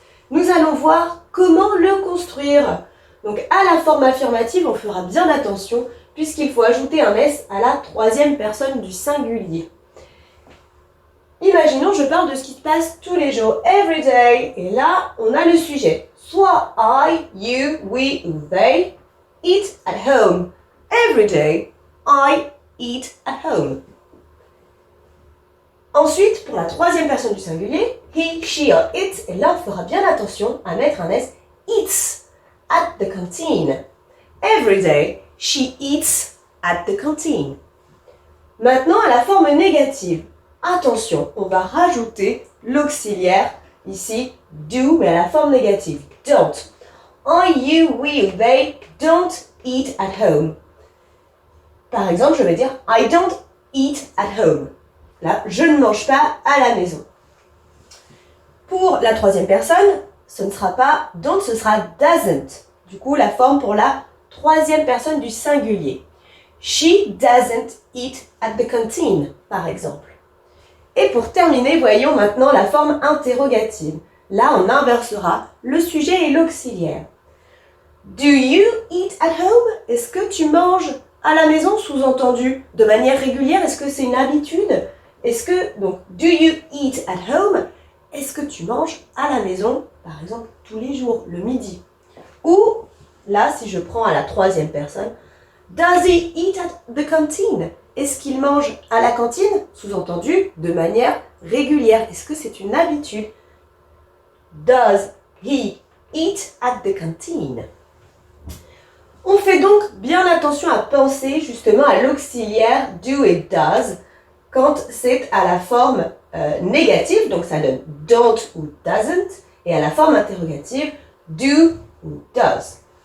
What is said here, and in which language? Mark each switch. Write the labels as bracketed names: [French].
[French] Nous allons voir comment le construire. Donc à la forme affirmative, on fera bien attention puisqu'il faut ajouter un S à la troisième personne du singulier. Imaginons, je parle de ce qui se passe tous les jours, [English] every day, [French] et là, on a le sujet. Soit [English] I, you, we ou they eat at home. Every day, I eat at home. [French] Ensuite, pour la troisième personne du singulier, he, she or it, et là, on fera bien attention à mettre un S, [English] eats at the canteen. Every day, she eats at the canteen. [French] Maintenant, à la forme négative. Attention, on va rajouter l'auxiliaire, ici, do, mais à la forme négative. Don't. [English] I, you, we, they don't eat at home. [French] Par exemple, je vais dire [English] I don't eat at home. [French] Là, je ne mange pas à la maison. Pour la troisième personne, ce ne sera pas don't, ce sera doesn't. Du coup, la forme pour la troisième personne du singulier. [English] She doesn't eat at the canteen, [French] par exemple. Et pour terminer, voyons maintenant la forme interrogative. Là, on inversera le sujet et l'auxiliaire. [English] Do you eat at home? [French] Est-ce que tu manges à la maison, sous-entendu, de manière régulière? Est-ce que c'est une habitude? Est-ce que, donc, [English] do you eat at home? [French] Est-ce que tu manges à la maison, par exemple, tous les jours, le midi? Ou, là, si je prends à la troisième personne, [English] does he eat at the canteen? [French] Est-ce qu'il mange à la cantine? Sous-entendu, de manière régulière. Est-ce que c'est une habitude? [English] Does he eat at the canteen? [French] On fait donc bien attention à penser justement à l'auxiliaire do et does quand c'est à la forme négative, donc ça donne don't ou doesn't, et à la forme interrogative, do ou does.